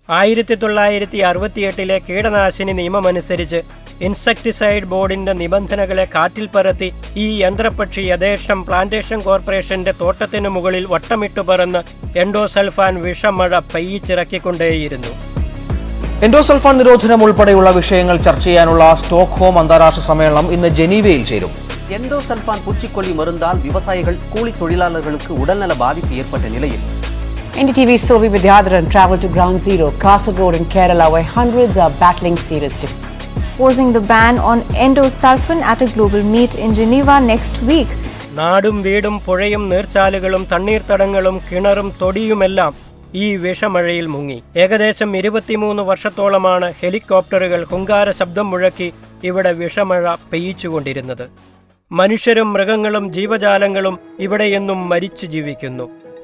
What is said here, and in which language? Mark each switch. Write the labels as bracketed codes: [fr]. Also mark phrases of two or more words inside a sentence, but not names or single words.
[ml] 1968 കീടനാശിനി നിയമമനുസരിച്ച് ഇൻസെക്ടിസൈഡ് ബോർഡിന്റെ നിബന്ധനകളെ കാറ്റിൽ പറത്തി ഈ യന്ത്രപക്ഷി യഥേഷ്ടം പ്ലാന്റേഷൻ കോർപ്പറേഷന്റെ തോട്ടത്തിനു മുകളിൽ വട്ടമിട്ടു പറന്ന് എൻഡോസൾഫാൻ വിഷമഴ പെയ്യിച്ചിറക്കിക്കൊണ്ടേയിരുന്നു. എൻഡോസൾഫാൻ നിരോധനം ഉൾപ്പെടെയുള്ള വിഷയങ്ങൾ ചർച്ച ചെയ്യാനുള്ള സ്റ്റോക്ക്ഹോം അന്താരാഷ്ട്ര സമ്മേളനം ഇന്ന് ജനീവയിൽ ചേരും. [ta] எண்டோசல்பான் பூச்சிக்கொல்லி മരുந்தால் விவசாயிகள் கூலி தொழிலாளர்களுக்கு உடல்நல பாதிப்பு ஏற்பட்ட நிலையில் [en] NDTV Sovi Vidyadharan traveled to Ground Zero, Kasaragod in Kerala, where hundreds are battling serious difficulties. Posing the ban on endosulfan at a global meet in Geneva next week. [ml] നാടും വീടും പുഴയും നീർച്ചാലുകളും തണ്ണീർത്തടങ്ങളും കിണറും തൊടിയുമെല്ലാം ഈ വിഷമഴയിൽ മുങ്ങി. ഏകദേശം 23 വർഷത്തോളമാണ് ഹെലികോപ്റ്ററുകൾ ഹുങ്കാര ശബ്ദം മുഴക്കി ഇവിടെ വിഷമഴ പെയ്യിച്ചുകൊണ്ടിരുന്നത്. മനുഷ്യരും മൃഗങ്ങളും ജീവജാലങ്ങളും ഇവിടെയെന്നും മരിച്ചു ജീവിക്കുന്നു.